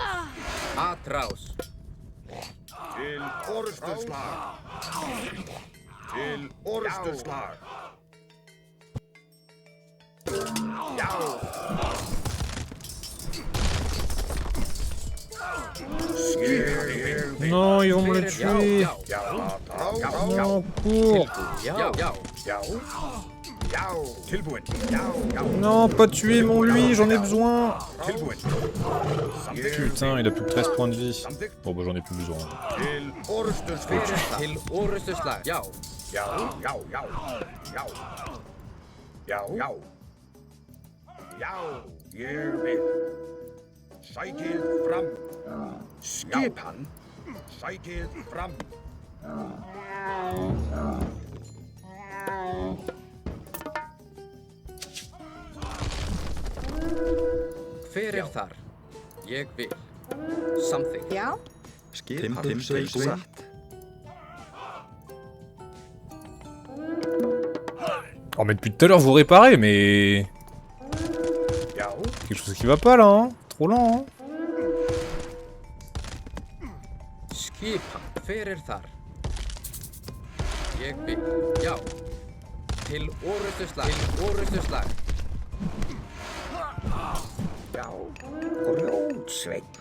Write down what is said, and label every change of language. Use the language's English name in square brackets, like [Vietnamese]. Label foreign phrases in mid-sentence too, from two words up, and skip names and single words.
[Icelandic] Atrás. Til orustu slag. Til orustu slag. Já. [French] Non, ils vont me le tuer. Non, cours. Non, pas tuer mon lui, j'en ai besoin. Putain, il a plus que 13 points de vie. Bon bah j'en ai plus besoin. [Icelandic] Til orustuslag. Já. Ég vil. Sækið fram. Skipan. Sækið fram. Hver þar? Ég vil. Samþykkt. Já, Timbursveit. [French] Oh mais depuis tout à l'heure vous réparez mais... Quelque chose qui va pas là hein. Trop lent hein. [Icelandic] Skipan. Hver þar? Ég vil. Já. Til orustuslag. Til orustuslag. Grjótsveinn.